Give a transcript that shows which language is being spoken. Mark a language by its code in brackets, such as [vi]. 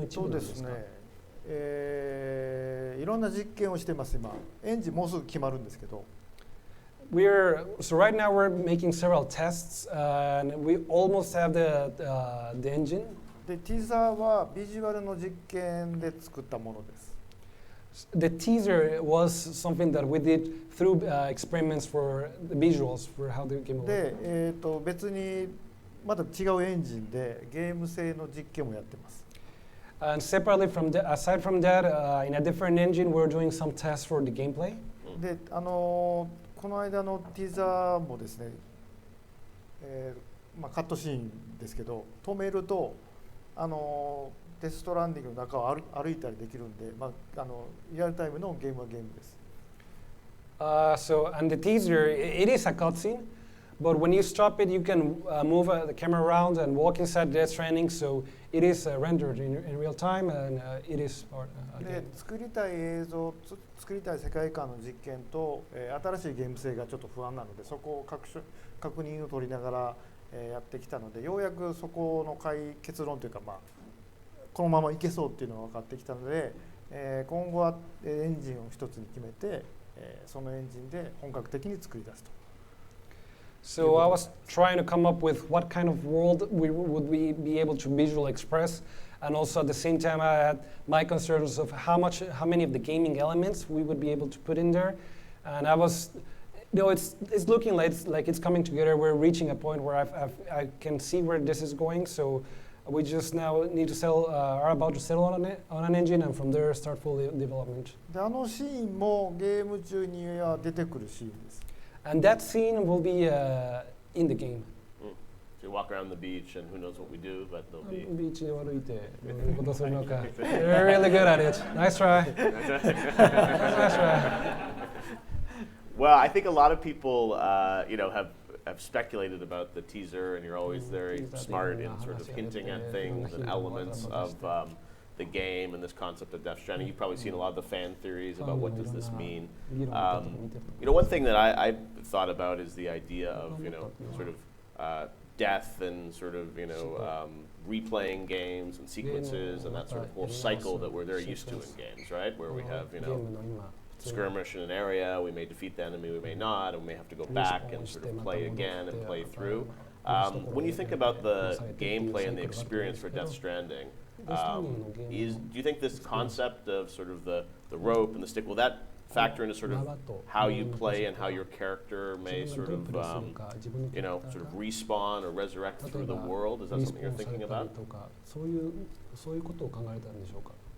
[ja] ですねいろんな実験をしてます今エンジンもうすぐ決まるんですけど [en] So right now we're making several tests, and we almost have the engine. [ja] でティザーはビジュアルの実験で作ったものです [en] The teaser was something that we did through experiments for the visuals for how the game will [ja] で [en] look. [ja] 別にまた違うエンジンでゲーム性の実験もやってます [en] And separately aside from that, in a different engine, we're doing some tests for the gameplay. [ja] でこの間のティザーもですね、カットシーンですけど止めるとデストランディングの中を歩いたりできるんで、リアルタイムのゲームはゲームです。 [en] So on the teaser, it is a cutscene, but when you stop it, you can move the camera around and walk inside Death Stranding. So it is rendered in real time, and it is part. [ja] で作りたい映像、作りたい世界観の実験と、新しいゲーム性がちょっと不安なので、そこを確認を取りながら、やってきたので、ようやくそこの結論というか、このままいけそうっていうのが分かってきたので、今後はエンジンを一つに決めて、そのエンジンで本格的に作り出すと。 [en] So I was trying to come up with what kind of world would we be able to visually express, and also at the same time I had my concerns of how many of the gaming elements we would be able to put in there, and I was, it's looking like it's coming together. We're reaching a point where I can see where this is going. So we just now need to are about to settle on an engine, and from there start full development. [ja] でシーンもゲーム中には出てくるシーンです。 [en] And that scene will be in the game. So you walk around the beach, and who knows what we do, but there'll be. [ja] Beachを歩いてどういうことするのか。 [en] You're really good at it. Nice try. Nice try. Well, I think a lot of people, have speculated about the teaser, and you're always very smart in sort of hinting at things and elements of the game and this concept of Death Stranding. You've probably seen a lot of the fan theories about what does this mean. One thing that I've thought about is the idea of, sort of death and sort of, replaying games and sequences and that sort of whole cycle that we're very used to in games, right? Where we have, skirmish in an area, we may defeat the enemy, we may not, and we may have to go back and sort of play again and play through. When you think about the gameplay and the experience for Death Stranding, do you think this concept of sort of the rope and the stick, will that factor into sort of how you play and how your character may sort of, sort of respawn or resurrect through the world? Is that something you're thinking about? [ja] そういうことを考えたんでしょうか。